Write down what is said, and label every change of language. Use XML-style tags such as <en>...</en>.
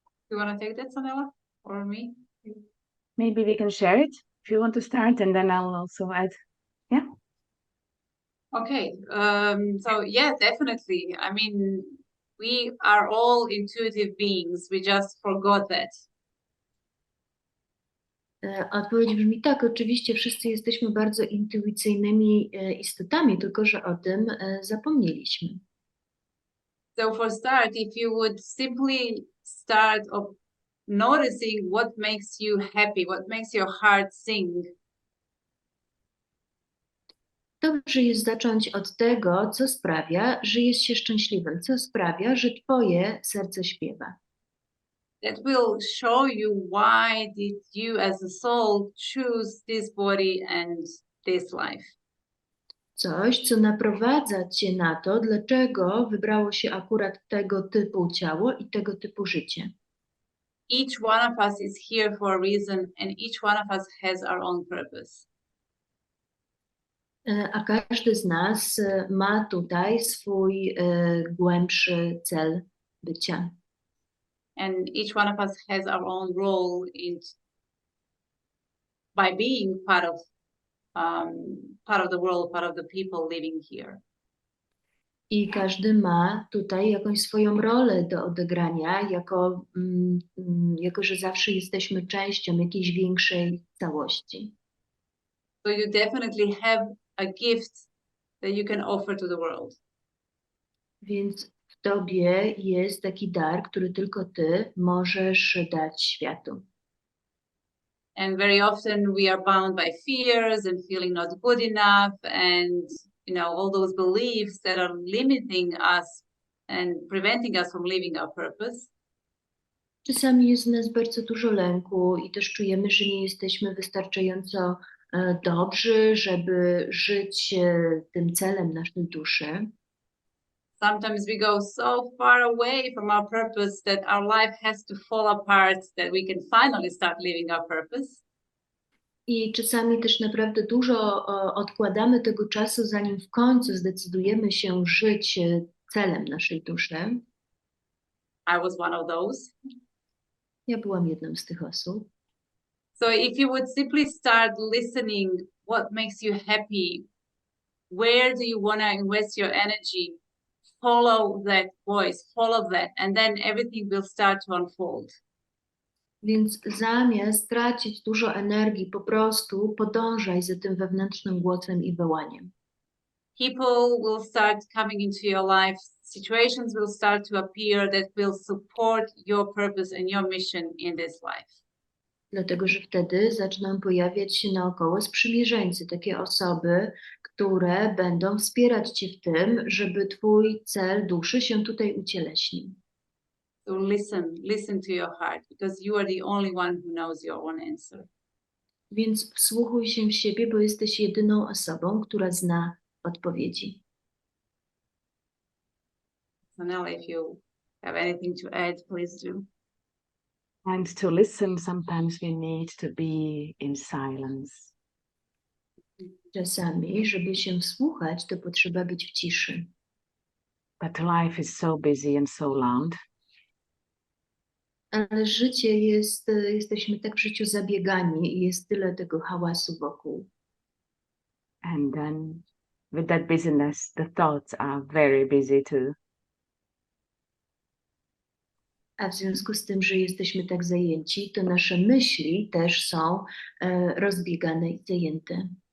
<en>You want to take that, Sanela, or me? Maybe we can share it if you want to start, and then I'll also add. Yeah. Okay. So yeah, definitely. I mean, we are all intuitive beings. We just forgot that.</en> <pl>Odpowiedź brzmi tak, oczywiście wszyscy jesteśmy bardzo intuicyjnymi istotami, tylko że o tym zapomnieliśmy.</pl> <en>So for start, if you would simply start of noticing what makes you happy, what makes your heart sing.</en> <pl>Dobrze jest zacząć od tego, co sprawia, że jest się szczęśliwym, co sprawia, że twoje serce śpiewa.</pl> <en>That will show you why did you as a soul choose this body and this life.</en> <pl>Coś, co naprowadza cię na to, dlaczego wybrało się akurat tego typu ciało i tego typu życie.</pl> <en>Each one of us is here for a reason and each one of us has our own purpose.</en> <pl>A każdy z nas ma tutaj swój głębszy cel bycia.</pl> <en>And each one of us has our own role in by being part of the world, part of the people living here.</en> <pl>I każdy ma tutaj jakąś swoją rolę do odegrania, jako że zawsze jesteśmy częścią jakiejś większej całości.</pl> <en>So you definitely have a gift that you can offer to the world.</en> <pl>Więc w tobie jest taki dar, który tylko ty możesz dać światu.</pl> <en>And very often we are bound by fears and feeling not good enough and all those beliefs that are limiting us and preventing us from living our purpose.</en> <pl>Czasami jest w nas bardzo dużo lęku i też czujemy, że nie jesteśmy wystarczająco dobrzy, żeby żyć tym celem naszej duszy.</pl> <en>Sometimes we go so far away from our purpose that our life has to fall apart, that we can finally start living our purpose.</en> <pl>I czasami też naprawdę dużo odkładamy tego czasu, zanim w końcu zdecydujemy się żyć celem naszej duszy.</pl> <en>I was one of those.</en> <pl>Ja byłam jedną z tych osób.</pl> <en>So if you would simply start listening, what makes you happy? Where do you want to invest your energy? Follow that voice, follow that, and then everything will start to unfold.</en> <pl>Więc zamiast tracić dużo energii, po prostu podążaj za tym wewnętrznym głosem i wołaniem.</pl> <en>People will start coming into your life, situations will start to appear that will support your purpose and your mission in this life.</en> <pl>Dlatego, że wtedy zaczną pojawiać się naokoło sprzymierzeńcy, takie osoby, które będą wspierać Cię w tym, żeby Twój cel duszy się tutaj ucieleśnił.</pl> <en>So listen to your heart, because you are the only one who knows your own answer.</en> <pl>Więc wsłuchuj się w siebie, bo jesteś jedyną osobą, która zna odpowiedzi.</pl> <en>Sanela, if you have anything to add, please do. And to listen, sometimes we need to be in silence.</en> <pl>Czasami, żeby się wsłuchać, to potrzeba być w ciszy.</pl> <en>But life is so busy and so loud.</en> <pl>Ale życie jest, jesteśmy tak w życiu zabiegani i jest tyle tego hałasu wokół.</pl> <en>And then with that busyness, the thoughts are very busy too.</en> <pl>A w związku z tym, że jesteśmy tak zajęci, to nasze myśli też są rozbiegane i zajęte.</pl>